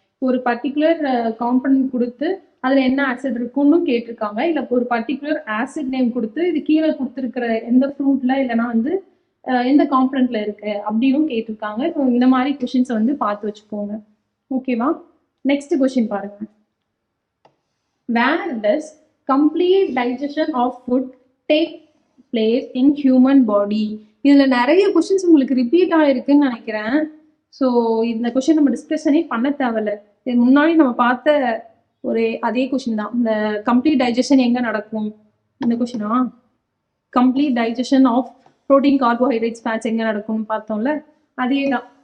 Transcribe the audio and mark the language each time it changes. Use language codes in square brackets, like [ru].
[ta] ஒரு particular component கொடுத்து அதில் என்ன ஆசிட் இருக்குன்னு கேட்டிருக்காங்க. இல்லை ஒரு பர்டிகுலர் ஆசிட் நேம் கொடுத்து இது கீழே கொடுத்துருக்கிற எந்த ஃப்ரூட்ல இல்லைன்னா வந்து எந்த காம்பனன்ட்ல இருக்கு அப்படின்னு கேட்டிருக்காங்க. ஸோ இந்த மாதிரி கொஷின்ஸை வந்து பார்த்து வச்சுக்கோங்க. ஓகேவா. நெக்ஸ்ட் கொஷின் பாருங்க. [en] Where does complete digestion of food take place in human body? [ta] இதுல நிறைய கொஸ்டின்ஸ் உங்களுக்கு ரிப்பீட் ஆயிருக்குன்னு நினைக்கிறேன். ஸோ இந்த கொஸ்டின் நம்ம டிஸ்கஷனே பண்ண தேவையில்ல. இது முன்னாடி நம்ம பார்த்த அதே கொஸ்டின் தான். இந்த கம்ப்ளீட் டைஜஷன் எங்க நடக்கும், இந்த கொஸ்டினா, complete digestion of protein, carbohydrates, fats எங்க நடக்கும்னு பார்த்தோம்ல, அதே தான்.